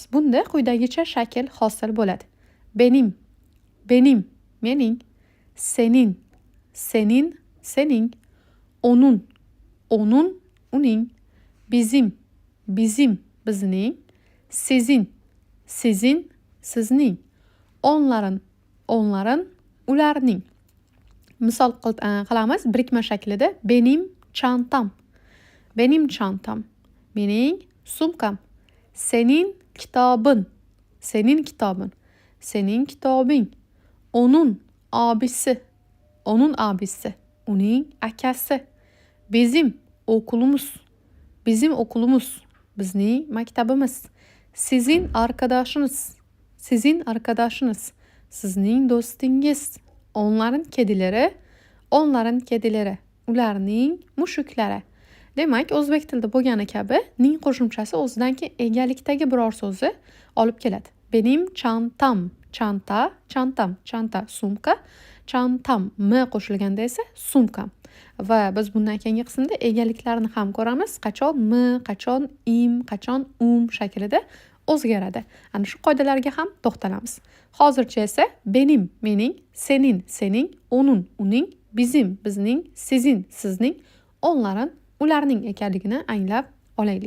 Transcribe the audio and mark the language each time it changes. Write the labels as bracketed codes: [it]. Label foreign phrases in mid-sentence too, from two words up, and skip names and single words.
[uz] Bunda quyidagicha shakl hosil bo'ladi. Benim, mening, senin, sening, onun, uning, bizim, bizning, sizin, sizning, onların, ularning. Misol qilamiz birikma shaklida. [tr] Benim çantam, [uz] mening sumkam. [tr] Senin kitabın, [uz] senin kitobing. [tr] Onun abisi, [uz] uning akasi. [tr] Bizim okulumuz, [uz] bizning maktabimiz. [tr] Sizin arkadaşınız, [uz] sizning do'stingiz. [tr] Onların kedileri, [uz] ularning mushuklari. Demak, o'zbek tilida bo'lgani kabi ning qo'shimchasi o'zidan keyin egalikdagi biror so'zni olib keladi. [tr] Benim çantam, çanta, [uz] sumka, çantam m qo'shilganda esa sumkam. Va biz bundan keyingi qismda egaliklarni ham ko'ramiz. Qachon m, qachon im, qachon shaklida o'zgaradi. Ana shu qoidalarga ham to'xtalamiz. Hozircha esa benim, mening, sening, onun, uning, bizim, bizning, sizin, sizning, onların, ularning ekanligini anglab olaylik.